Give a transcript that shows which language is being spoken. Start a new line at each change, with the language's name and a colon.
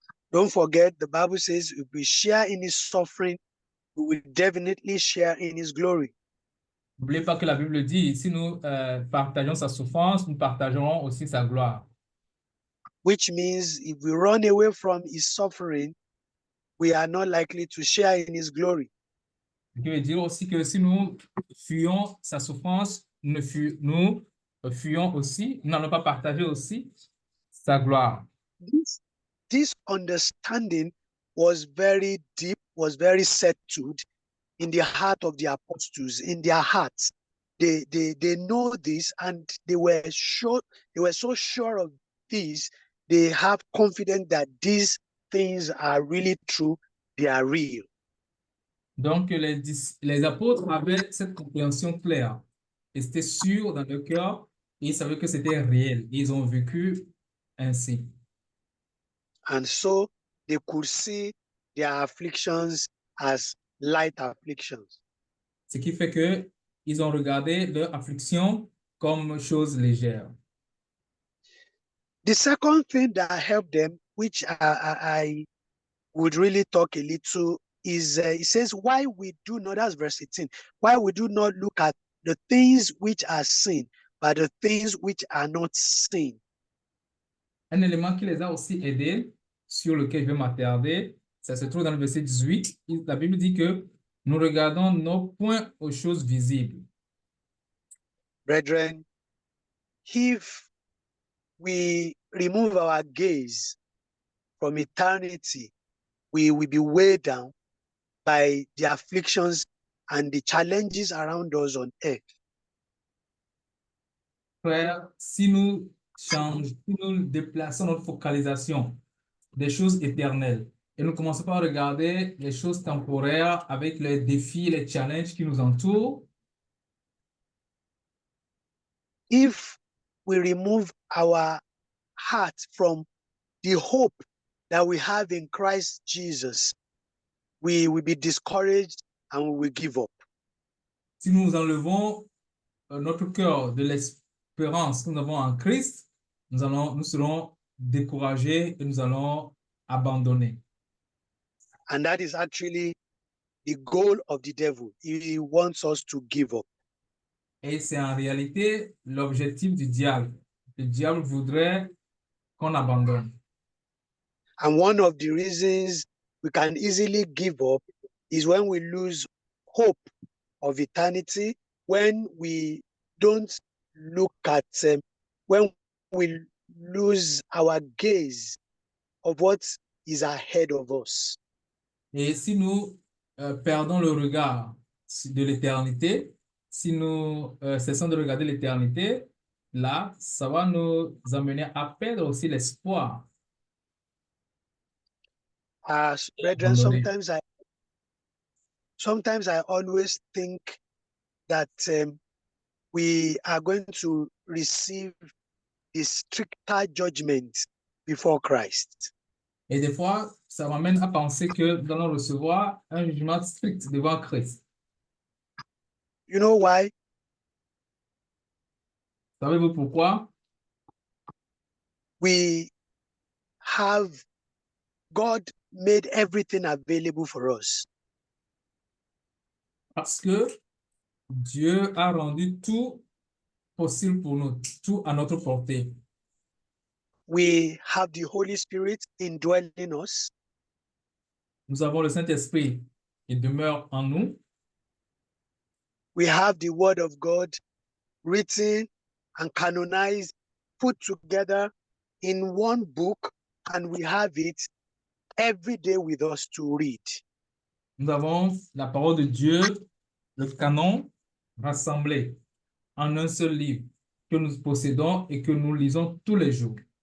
English: Don't forget, the Bible says if we share in his suffering, we will definitely share in his glory.
French: N'oubliez pas que la Bible dit, si nous partageons sa souffrance, nous partagerons aussi sa gloire.
English: Which means if we run away from his suffering, we are not likely to share in his glory.
French: Ce qui veut dire aussi que si nous fuyons sa souffrance, nous fuyons aussi, nous n'allons pas partager aussi sa gloire.
English: This understanding was very deep, was very settled in the heart of the apostles, in their hearts. They know this, and they were so sure of this, they have confidence that these things are really true, they are real.
French: Donc, les apôtres avaient cette compréhension claire. Ils étaient sûrs dans leur cœur et ils savaient que c'était réel. Ils ont vécu ainsi.
English: And so they could see their afflictions as light afflictions.
French: Ce qui fait que ils ont regardé leur affliction comme chose légère.
English: The second thing that helped them, which I would really talk a little, is it says, why we do not, that's verse 18, why we do not look at the things which are seen, but the things which are not seen.
French: Un élément qui les a aussi aidés, sur lequel je vais m'attarder, ça se trouve dans le verset 18. La Bible dit que nous regardons non point aux choses visibles.
English: Brethren, if we remove our gaze from eternity, we will be weighed down by the afflictions and the challenges around us on earth.
French: Frère, si nous déplaçons notre focalisation des choses éternelles et nous commençons par regarder les choses temporaires avec les défis, les challenges qui nous entourent,
English: if we remove our heart from the hope that we have in Christ Jesus, we will be discouraged and we will give up.
French: si nous enlevons notre cœur de l'espérance que nous avons en Christ, nous serons découragés et nous allons abandonner.
English: And that is actually the goal of the devil. He wants us to give up.
French: Et c'est en réalité l'objectif du diable. Le diable voudrait qu'on abandonne.
English: And one of the reasons we can easily give up is when we lose hope of eternity, when we don't look at, when we lose our gaze of what is ahead of us.
French: Et si nous perdons le regard de l'éternité, si nous cessons de regarder l'éternité, là, ça va nous amener à perdre aussi l'espoir.
English: Brethren,
French: Abandonner.
English: sometimes I always think that we are going to receive the stricter judgment before Christ.
French: Et des fois, ça m'amène à penser que nous allons recevoir un jugement strict devant Christ.
English: You know why?
French: Savez-vous pourquoi?
English: we have God made everything available for us.
French: Parce que Dieu a rendu tout possible pour nous, tout à notre portée.
English: We have the Holy Spirit indwelling us.
French: Nous avons le Saint-Esprit qui demeure en nous.
English: We have the Word of God written and canonized, put together in one book, and we have it every day with us to read.
French: Nous avons la parole de Dieu, le canon, rassemblé en un seul livre que nous possédons et que nous lisons tous les jours.